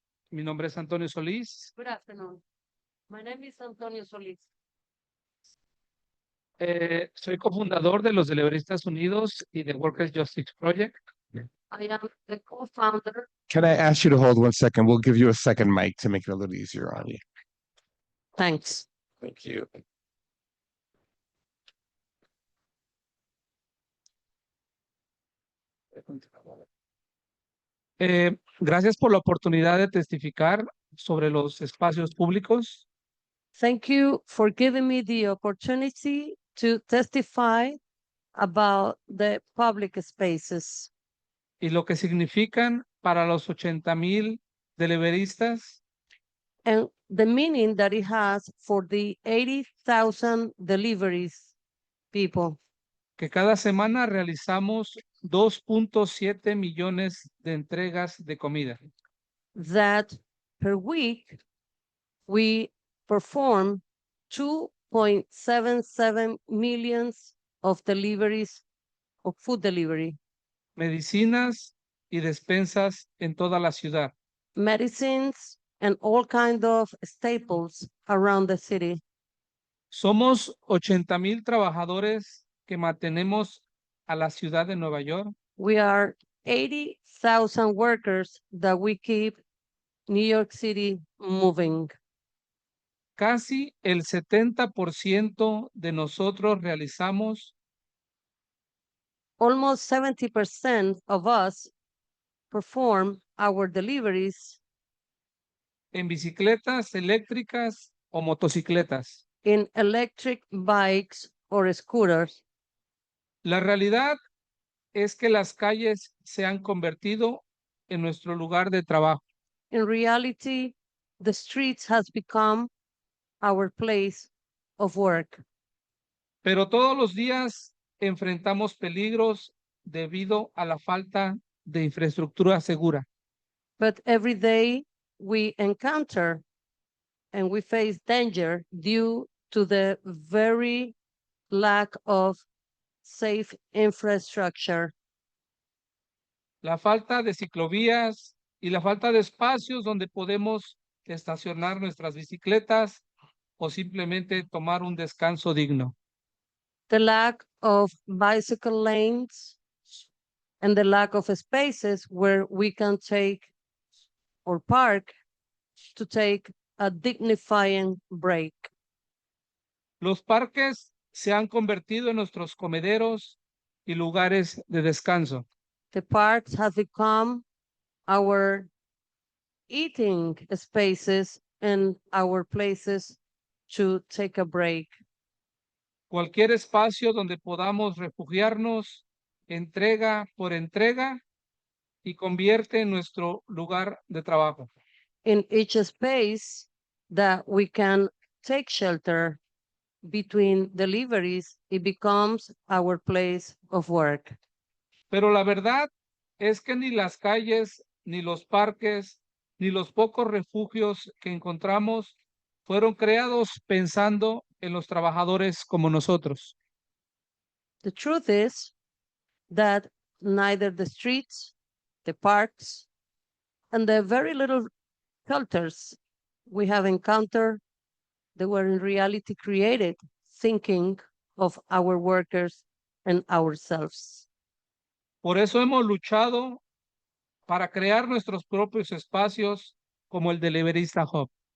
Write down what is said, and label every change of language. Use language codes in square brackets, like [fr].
[es] Mi nombre es Antonio Solís. [en] Good afternoon. My name is Antonio Solis. [es] Soy cofundador de los Deliveristas Unidos y de Workers Justice Project. [en] I am the co-founder. Can I ask you to hold 1 second? We'll give you a second mic to make it a little easier on you. Thanks. Thank you. [es] Gracias por la oportunidad de testificar sobre los espacios públicos. [en] Thank you for giving me the opportunity to testify about the public spaces [es] Y lo que significan para los 80,000 deliveristas [en] and the meaning that it has for the 80,000 deliveries people. [es] que cada semana realizamos 2.7 millones de entregas de comida. [en] That per week we perform 2.77 millions of deliveries of food delivery. [es] Medicinas y despensas en toda la ciudad. [en] Medicines and all kind of staples around the city. [es] Somos 80,000 trabajadores que mantenemos a la ciudad de Nueva York. [en] We are 80,000 workers that we keep New York City moving. [es] Casi el 70% de nosotros realizamos [en] Almost 70% of us perform our deliveries [es] en bicicletas eléctricas o motocicletas. [en] in electric bikes or scooters. [es] La realidad es que las calles se han convertido en nuestro lugar de trabajo. [en] In reality, the streets has become our place of work. [es] Pero todos los días enfrentamos peligros debido a la falta de infraestructura segura. [en] But every day we encounter and we face danger due to the very lack of safe infrastructure. [es] la falta de ciclovías y la falta de espacios donde podemos estacionar nuestras bicicletas o simplemente tomar un descanso digno. [en] The lack of bicycle lanes and the lack of spaces where we can take or park to take a dignifying break. [es] Los parques se han convertido en nuestros comederos y lugares de descanso. [en] The parks have become our eating spaces and our places to take a break. [es] Cualquier espacio donde podamos refugiarnos, entrega por entrega, y convierte en nuestro lugar de trabajo. [en] In each space that we can take shelter between deliveries, it becomes our place of work. [es] Pero la verdad es que ni las calles, ni los parques, ni los pocos refugios que encontramos fueron creados pensando en los trabajadores como nosotros. [en] The truth is that neither the streets, the parks, and the very little shelters we have encountered, they were in reality created thinking of our workers and ourselves. [es] Por eso hemos luchado para crear nuestros propios espacios como el Deliverista Hub.